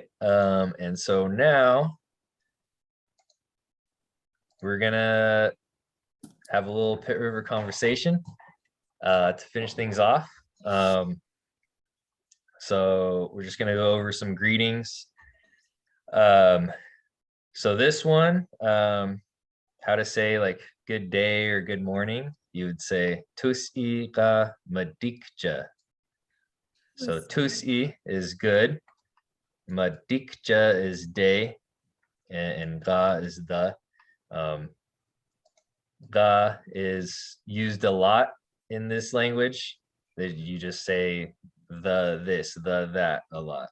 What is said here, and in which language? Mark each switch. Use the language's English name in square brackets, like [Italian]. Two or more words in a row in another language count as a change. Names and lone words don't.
[English] And so now we're gonna have a little Pit River conversation to finish things off. So we're just gonna go over some greetings. So this one, how to say like good day or good morning, you would say [Achumawi] tusi ka madikja. [English] So tusi is good, madikja is day, and ga is the. Ga is used a lot in this language. That you just say the this, the that a lot.